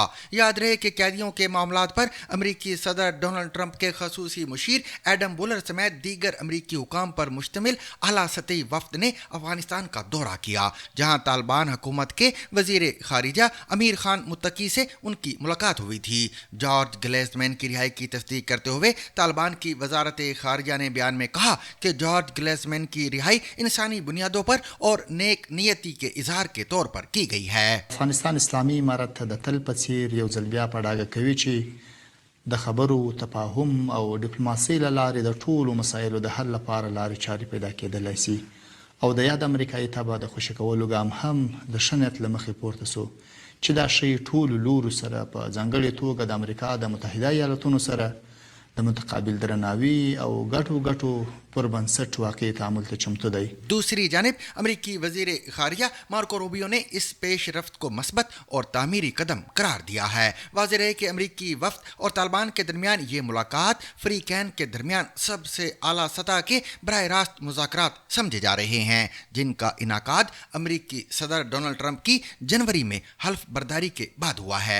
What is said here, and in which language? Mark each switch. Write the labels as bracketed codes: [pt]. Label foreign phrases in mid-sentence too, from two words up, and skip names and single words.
[ur] یاد رہے کہ قیدیوں کے معاملات پر امریکی صدر ڈونلڈ ٹرمپ کے خصوصی مشیر ایڈم بولر سمیت دیگر امریکی حکام پر مشتمل اعلیٰ سطحی وفد نے افغانستان کا دورہ کیا، جہاں طالبان حکومت کے وزیر خارجہ امیر خان متقی سے ان کی ملاقات ہوئی تھی. جارج گلیزمین کی رہائی کی تصدیق کرتے ہوئے طالبان کی وزارت خارجہ نے بیان میں کہا کہ جارج گلیزمین کی رہائی انسانی بنیادوں پر اور نیک نیتی کے اظہار کے طور پر کی گئی ہے. [ps] افغانستان اسلامي امارت د تل په څیر یو ځل بیا په ډاګه کوي چې د خبرو تفاهم او ډیپلوماسۍ له لارې د ټولو مسایلو د حل لپاره لارې چارې پیدا کېدلی شي او د یاد امریکایي تبع د خوشي کولو ګام هم د شنیت له مخې پورته سو چې دا شی ټولو لورو سره په ځانګړې توګه د امریکا د متحده ایالاتونو سره د متقابل درناوي او ګټو پر بنسټ واقعي تعامل ته چمتو دی۔ [ur] دوسری جانب امریکی وزیر خارجہ مارکو روبیو نے اس پیش رفت کو مثبت اور تعمیری قدم قرار دیا ہے. واضح ہے کہ امریکی وفد اور طالبان کے درمیان یہ ملاقات فری کین کے درمیان سب سے اعلیٰ سطح کے براہ راست مذاکرات سمجھے جا رہے ہیں، جن کا انعقاد امریکی صدر ڈونلڈ ٹرمپ کی جنوری میں حلف برداری کے بعد ہوا ہے.